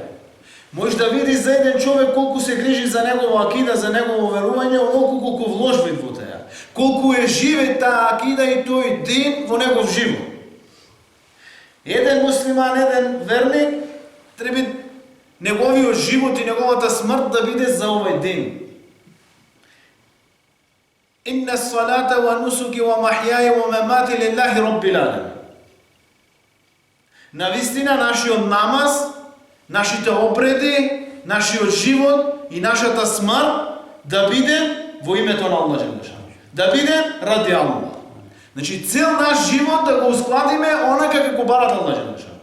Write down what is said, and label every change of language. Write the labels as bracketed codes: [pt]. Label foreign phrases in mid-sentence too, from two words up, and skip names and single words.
[mk] Може да види за еден човек колку се грижи за негова акида, за негово верување, онолку колку вложи во теа. Колку е живе таа акида и тој дин во негов живот. Еден муслиман, еден верник, треба неговиот живот и неговата смрт да биде за овој дин. [ar] إن صلاتي ونسكي ومحياي ومماتي لله رب العالمين. [mk] Навистина, нашиот намаз, нашите обреди, нашиот живот и нашата смрт да биде во името на [ar] الله جل شأنه. [mk] Да биде ради Аллах. Значи, цел наш живот да го ускладиме онака како барат [ar] الله جل شأنه.